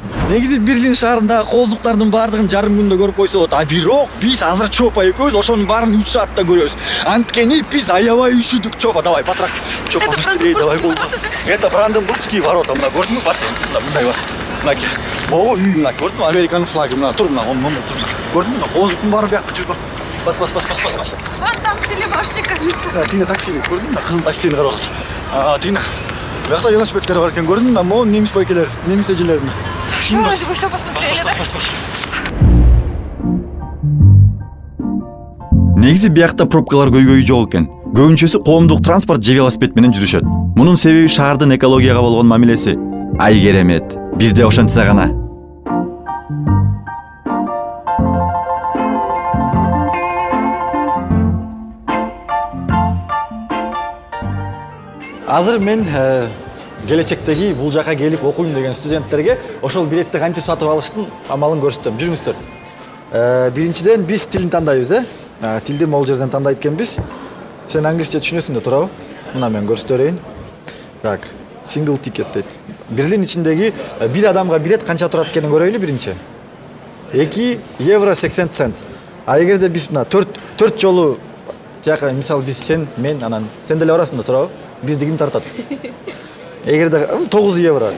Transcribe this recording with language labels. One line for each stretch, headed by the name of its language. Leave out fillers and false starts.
Kyrgyz: Негизи Берлин шаарындагы кооздуктардын баардыгын жарым күндө көрүп койсо болот. А бирок биз азыр Чопа экөөбүз ошонун баарын 3 саатта көрөбүз. Анткени биз аябай üşüдүк. Чопа, давай, батыраак. Чопа,
Russian: быстрее, давай,
Kyrgyz: болду.
Russian: Это Бранденбургские ворота.
Kyrgyz: Мына көрдүңбү? Бас, мындай бас. Мынаки. Боо үй мына көрдүңбү? Американын флагы мына тур, мына тур. Көрдүңбү? Мына кооздуктун баары биякта жүр. Бас.
Russian: Вон там телебашня, кажется.
Kyrgyz: Тина такси көрдүңбү? Мына кызыл таксини карап атат. Тина. Биякта велосипедтер бар экен, көрдүңбү? Могу немис байкелер, немис эжелерин.
Russian: Все, вроде бы все посмотрели, да?
Kyrgyz: Негизи биякта пробкалар көйгөйү жок экен. Көбүнчөсү коомдук транспорт же велосипед менен жүрүшөт. Мунун себеби шаардын экологияга болгон мамилеси. Ай керемет. Бизде ошентсе гана. Азыр мен келечектеги бул жака келип окуйм деген студенттерге ошол билетти кантип сатып алыштын амалын көрсөтөм. Жүрүңүздөр. Биринчиден биз тилин тандайбыз, Тилди могул жерден тандайт экенбиз. Сен англисче түшүнөсүң да, туурабы? Мына мен көрсөтө берейин. Так,
English: single ticket
Kyrgyz: дейт. Берлин ичиндеги бир адамга билет канча турат экенин көрөйлү биринчи. 2 евро 80 цент. А эгерде биз мына 4 жолу тияка, мисалы биз сен, мен, анан сен деле барасың да, туурабы? Бизди ким тартат? Эгерде 9 евро.